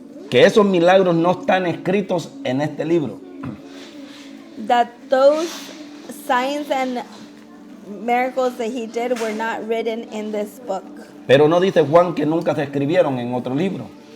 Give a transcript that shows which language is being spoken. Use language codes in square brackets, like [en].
[es] que esos milagros no están escritos en este libro. [en] that those signs and miracles that he did were not written in this book. [es] Pero no dice Juan que nunca se escribieron en otro libro.